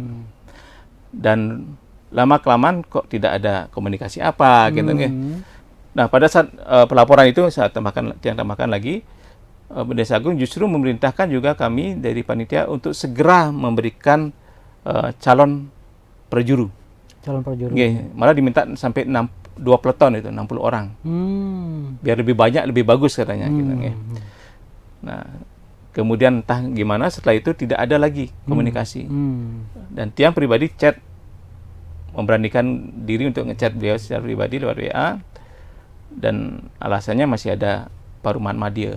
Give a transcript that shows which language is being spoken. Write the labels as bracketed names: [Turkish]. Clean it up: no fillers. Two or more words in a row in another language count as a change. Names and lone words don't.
[Indonesian] Dan lama-kelamaan kok tidak ada komunikasi apa gitu. Nah, pada saat pelaporan itu saya tambahkan lagi, Pendeta Agung justru memerintahkan juga kami dari panitia untuk segera memberikan calon perjuru. Calon perjuru. Malah diminta sampai 2 peleton itu, 60 orang. Biar lebih banyak, lebih bagus katanya. Gitu, Nah, kemudian entah gimana setelah itu tidak ada lagi komunikasi. Dan Tiang pribadi chat, memberanikan diri untuk ngechat beliau secara pribadi lewat WA, dan alasannya masih ada Paruman Madya.